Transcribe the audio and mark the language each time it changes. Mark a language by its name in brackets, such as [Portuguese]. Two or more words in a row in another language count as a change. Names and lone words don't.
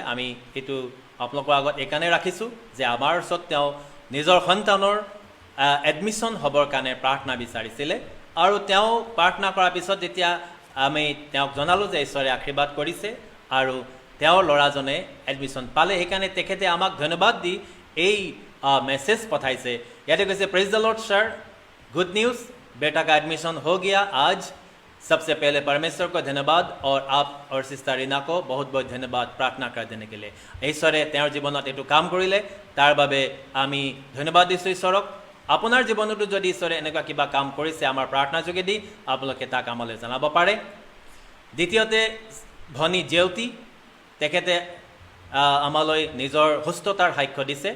[Assamese] আমি এইটো আপোনালোকৰ আগত এইকাৰণে ৰাখিছোঁ যে আমাৰ ওচৰত তেওঁ নিজৰ সন্তানৰ এডমিশ্যন হ'বৰ কাৰণে প্ৰাৰ্থনা বিচাৰিছিলে আৰু তেওঁ প্ৰাৰ্থনা কৰাৰ পিছত যেতিয়া আমি তেওঁক জনালোঁ যে ঈশ্বৰে আশীৰ্বাদ কৰিছে আৰু তেওঁৰ ল'ৰাজনে এডমিশ্যন পালে, সেইকাৰণে তেখেতে আমাক ধন্যবাদ দি এই মেছেজ পঠাইছে। [Hindi] याते कैसे [English] praise the Lord sir, good news, [Hindi] बेटा का एडमिशन हो गया आज। सबसे पहले परमेश्वर को धन्यवाद और आप और सिस्टर रीना को बहुत बहुत धन्यवाद प्रार्थना कर देने के लिए। [Assamese] ईश्वरे তেওঁৰ জীৱনত এইটো কাম কৰিলে তাৰ বাবে আমি ধন্যবাদ দিছোঁ ঈশ্বৰক। আপোনাৰ জীৱনতো যদি ঈশ্বৰে এনেকুৱা কিবা কাম কৰিছে আমাৰ প্ৰাৰ্থনা যোগেদি আপোনালোকে তাক আমালৈ জনাব পাৰে। দ্বিতীয়তে ভনী জেউতি তেখেতে আমালৈ নিজৰ সুস্থতাৰ সাক্ষ্য দিছে।